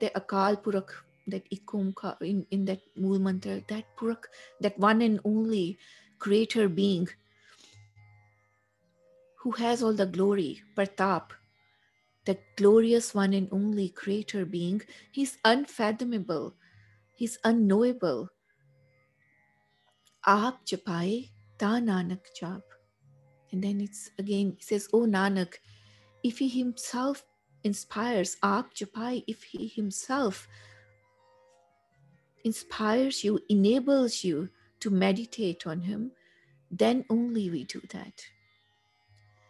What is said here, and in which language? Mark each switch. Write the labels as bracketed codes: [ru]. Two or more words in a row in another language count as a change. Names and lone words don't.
[en] The Akal Purak, that Ikumka in that Mool Mantra, that Purak, that one and only creator being who has all the glory, Pratap, the glorious one and only creator being. He's unfathomable, he's unknowable. [pa] ਆਪ ਜਪੈ ਤਾ ਨਾਨਕ ਜਪ. [en] And then it's again, it says, oh Nanak, if he himself inspires, [pa] ਆਪ ਜਪੈ, [en] if he himself inspires you, enables you to meditate on him, then only we do that.